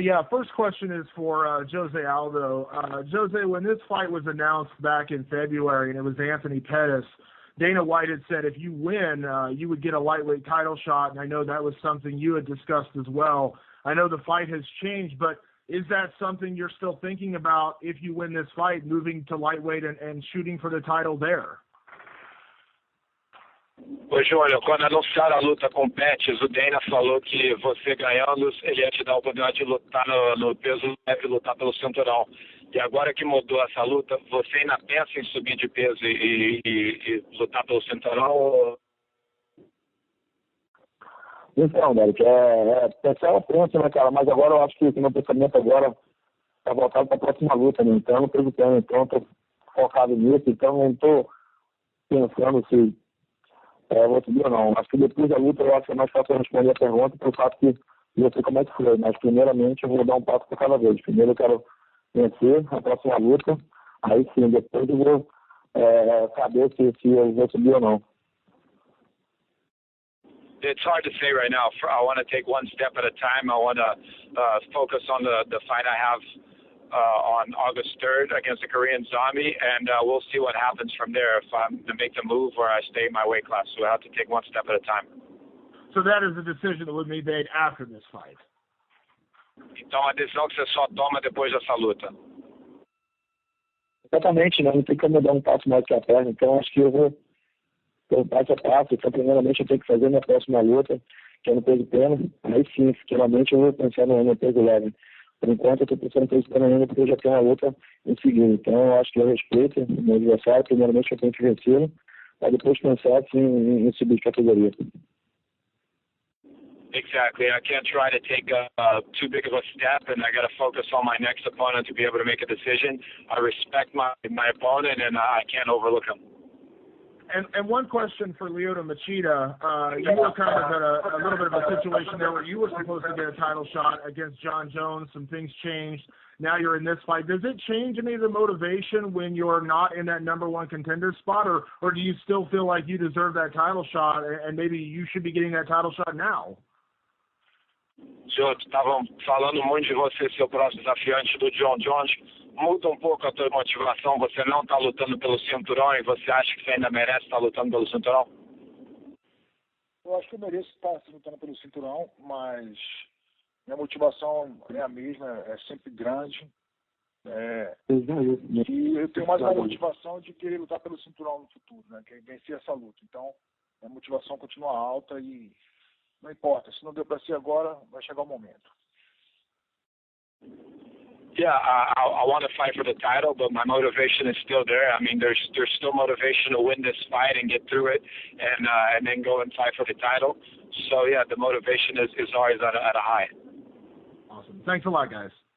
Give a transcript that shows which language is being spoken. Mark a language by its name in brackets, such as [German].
[English] First question is for Jose Aldo. Jose, when this fight was announced back in February and it was Anthony Pettis, Dana White had said if you win, you would get a lightweight title shot, and I know that was something you had discussed as well. I know the fight has changed, but is that something you're still thinking about if you win this fight, moving to lightweight and shooting for the title there? [Portuguese] Ô, Júnior, quando anunciaram a luta com o Pettis, o Dana falou que você ganhando, ele ia te dar a oportunidade de lutar no peso leve, lutar pelo cinturão. E agora que mudou essa luta, você ainda pensa em subir de peso e lutar pelo cinturão? Então, Derek, pensar é pensa, né, cara? Mas agora eu acho que o meu pensamento agora tá voltado para a próxima luta, né? Então, eu não tô lutando, então eu tô focado nisso, então não tô pensando se vou subir ou não. Acho que depois da luta eu acho que é mais fácil responder a pergunta pelo fato que eu sei como é que foi. Mas primeiramente eu vou dar um passo por cada vez. Primeiro eu quero vencer a próxima luta, aí sim, depois eu vou saber se eu vou subir ou não. [English] It's hard to say right now. I want to take one step at a time. I want to focus on the fight I have on August 3rd against the Korean Zombie, and we'll see what happens from there, if I'm to make the move or I stay in my weight class. So I have to take one step at a time. So that is a decision that would be made after this fight? [Portuguese] Então a decisão que você só toma depois dessa luta. Exatamente, né? Não tem como eu dar um passo mais que a perna, então acho que eu vou passo a passo. Então, primeiramente eu tenho que fazer minha próxima luta, que é no peso pena. Aí sim, futuramente eu vou pensar no peso leve. Por enquanto eu estou pensando em peso pena ainda, porque eu já tenho uma luta em seguida. Então eu acho que eu respeito o meu adversário. Primeiramente eu tenho que vencê-lo, para depois pensar assim, em subir de categoria. [English] Exactly. I can't try to take too big of a step, and I got to focus on my next opponent to be able to make a decision. I respect my opponent, and I can't overlook him. And one question for Lyoto Machida. You were kind of in a little bit of a situation there where you were supposed to get a title shot against John Jones. Some things changed. Now you're in this fight. Does it change any of the motivation when you're not in that number one contender spot, or do you still feel like you deserve that title shot and maybe you should be getting that title shot now? [Portuguese] Joe, estavam falando muito de você ser o próximo desafiante do John Jones. Muda pouco a tua motivação. Você não está lutando pelo cinturão e você acha que você ainda merece estar lutando pelo cinturão? Eu acho que eu mereço estar lutando pelo cinturão, mas minha motivação é a mesma, é sempre grande. E eu tenho mais uma motivação de querer lutar pelo cinturão no futuro, né? Que é vencer essa luta. Então, a motivação continua alta e não importa. Se não deu para ser agora, vai chegar o momento. [English] Yeah, I want to fight for the title, but my motivation is still there. I mean, there's still motivation to win this fight and get through it, and then go and fight for the title. So yeah, the motivation is always at a high. Awesome. Thanks a lot, guys.